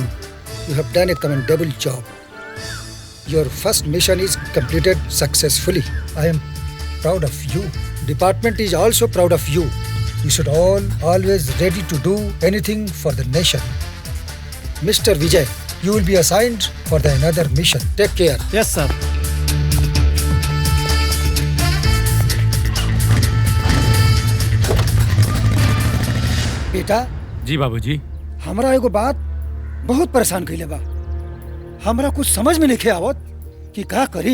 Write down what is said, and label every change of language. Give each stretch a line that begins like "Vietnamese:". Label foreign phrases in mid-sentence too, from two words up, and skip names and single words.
English: You have done a commendable job. Your first mission is completed successfully. I am proud of you. Department is also proud of you. You should always ready to do anything for the nation. Mr. Vijay, you will be assigned for the another mission. Take care. Yes, sir.
Bhojpuri: बेटा। जी बाबूजी। हमरा एगो बात बहुत परेशान कइले बा। हमरा कुछ समझ में नहीं आवत कि का करी।